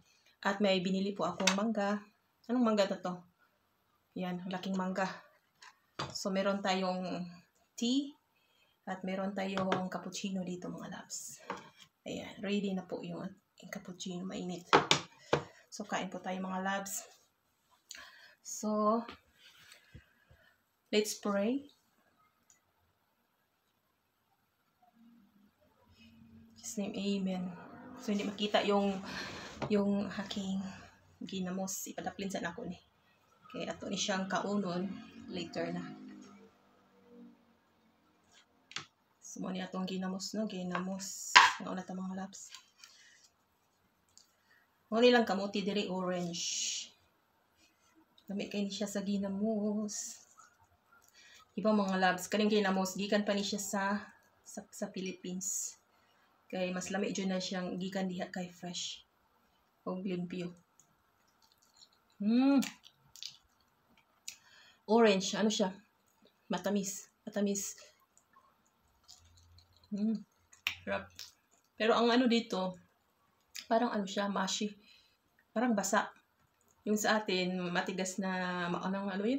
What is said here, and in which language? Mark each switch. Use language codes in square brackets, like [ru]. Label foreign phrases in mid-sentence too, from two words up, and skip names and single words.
[tl] At may binili po akong mangga. Anong mangga na to? Yan, laking mangga. So, meron tayong tea at meron tayong cappuccino dito mga loves. Ayan, ready na po yung cappuccino, mainit. So, kain po tayo mga loves. [en] So, let's pray. In His name, amen. [tl] So, hindi makita yung aking ginamos. [ceb] Ipadaplin sa ako ni. Kaya ato ni siyang kaunon later na. So, mo ni atong ginamos, no? Ginamos. Nauna ta mga laps. Mo nilang kamuti diri orange. Lami kay ni siya sa ginamos. Iba mga labs, kaning ginamos gikan pa ni siya sa Philippines. Kay mas lami jud na siyang gikan diha kay fresh. Og limpyo. Orange, siya? [tl] Matamis. Sarap. Pero ang dito, parang siya, mushy. Parang basa. Yung sa atin, matigas na, yun?